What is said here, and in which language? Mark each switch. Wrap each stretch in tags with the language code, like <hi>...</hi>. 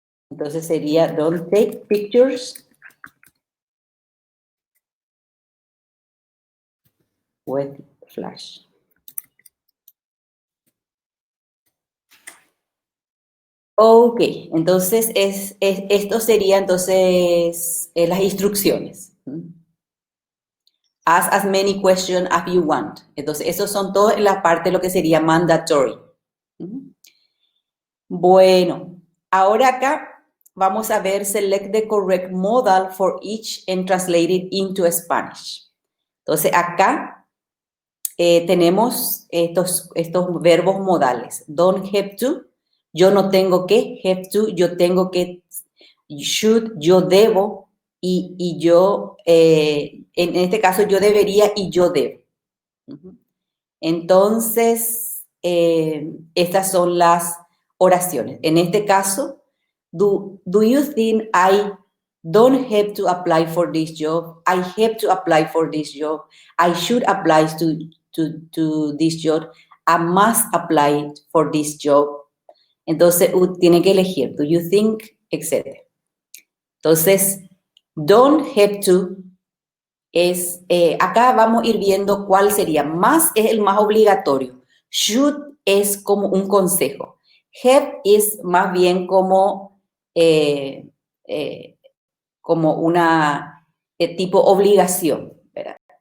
<es>Entonces sería</es> <en>don't take pictures with flash.</en> <es>Ok, entonces esto sería entonces las instrucciones.</es> <en>Ask as many questions as you want.</en> <es>Entonces, esos son todos en la parte de lo que sería mandatory. Bueno, ahora acá vamos a ver</es> <en>select the correct modal for each and translate it into Spanish.</en> <es>Entonces, acá tenemos estos verbos modales.</es> <en>Don't have to,</en> <es>yo no tengo que,</es> <en>have to,</en> <es>yo tengo que, should, yo debo, y yo, en este caso yo debería y yo debo. Entonces, estas son las oraciones. En este caso,</es> <en>do you think I don't have to apply for this job? I have to apply for this job. I should apply to this job. I must apply for this job.</en> <es>Entonces, tiene que elegir,</es> <en>do you think,</en> <es>etc. Entonces, don't have to es, acá vamos a ir viendo cuál sería. Más es el más obligatorio. Should es como un consejo. Have es más bien como una tipo obligación, ¿verdad?</es>